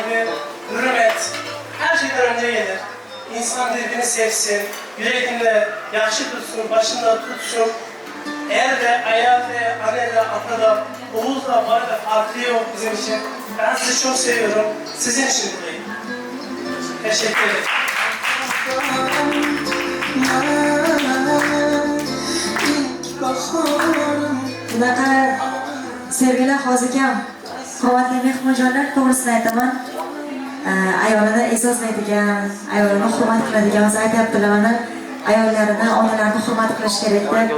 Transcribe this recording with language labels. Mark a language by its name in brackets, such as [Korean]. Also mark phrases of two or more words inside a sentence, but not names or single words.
[Turkish] Annesi saygı, hürmet, her şeyden önce gelir. İnsan birbirini sevsin, yüreğinde yaxşı tutsun, başında tutsun. Eğer de ayağı da, anne de, ata da, oğul da, var da farkı yok bizim için. Ben sizi çok seviyorum. Sizin için buradayım. Teşekkür ederim. [Uzbek] Bunaqa sevgili hozirgam hurmatli mehmonjonlar to'g'risini aytaman. Ayolini e'zozlaydigan, ayolini hurmat qiladigan o'zi aytyaptilar mana ayollarini, onalarini hurmat qilish kerak deb.